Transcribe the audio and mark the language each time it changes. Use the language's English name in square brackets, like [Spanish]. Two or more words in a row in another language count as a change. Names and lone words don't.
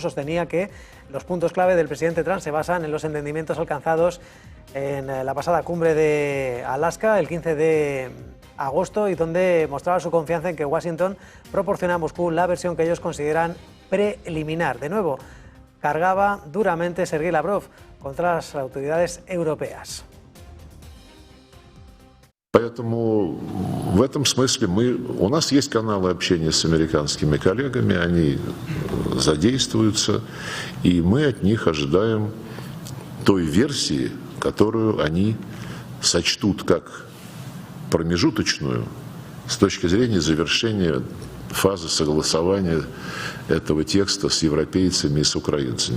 [Spanish] Sostenía que los puntos clave del presidente Trump se basan en los entendimientos alcanzados en la pasada cumbre de Alaska el 15 de agosto y donde mostraba su confianza en que Washington proporciona a Moscú la versión que ellos consideran preliminar. De nuevo, cargaba duramente Sergei Lavrov contra las autoridades europeas. [Russian] Поэтому в этом смысле у нас есть каналы общения с американскими коллегами, они задействуются, и мы от них ожидаем той версии, которую они сочтут как промежуточную с точки зрения завершения фазы согласования этого текста с европейцами и с украинцами.